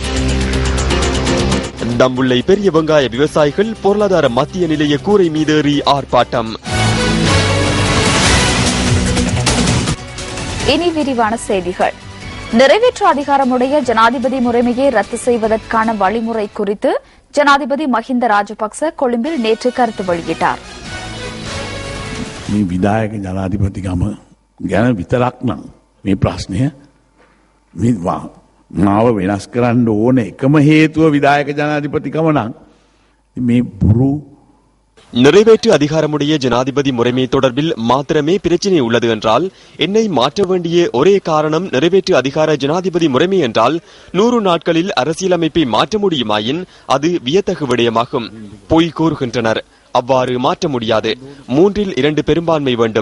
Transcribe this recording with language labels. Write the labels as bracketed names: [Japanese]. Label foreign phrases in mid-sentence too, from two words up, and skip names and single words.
[Tamil] தம்புள்ளை பெரிய வெங்காய விவசாயிகள் பொருளாதார மத்திய நிலைய கூரை மீதேறி ஆர்ப்பாட்டம். இனி விரிவான செய்திகள். நிறைவேற்று அதிகாரமுடைய ஜனாதிபதி முறைமையை ரத்து செய்வதற்கான வழிமுறை குறித்து ஜனாதிபதி மஹிந்த ராஜபக்ச கொழும்பில் நேற்று கருத்து வெளியிட்டார். [Sinhala] විදායක ජනාධිපතිකම ගැන විතරක් නම් මේ ප්‍රශ්නය මාව වෙනස් කරන්න ඕන එකම හේතුව විදායක ජනාධිපතිකම නම් මේ බුරු [Tamil] நிறைவேற்று அதிகாரமுடைய ஜனாதிபதி முறைமை தொடர்பில் மாத்திரமே பிரச்சினை உள்ளது என்றால் என்னை மாற்ற வேண்டிய ஒரே காரணம் நிறைவேற்று அதிகார ஜனாதிபதி முறைமை என்றால் 100 நாட்களில் அரசியலமைப்பை மாற்ற முடியுமாயின் அது வியத்தகு விடயமாகும். பொய் கூறுகின்றனர். அவ்வாறு மாற்ற முடியாது. 3/2 பெரும்பான்மை வேண்டும்.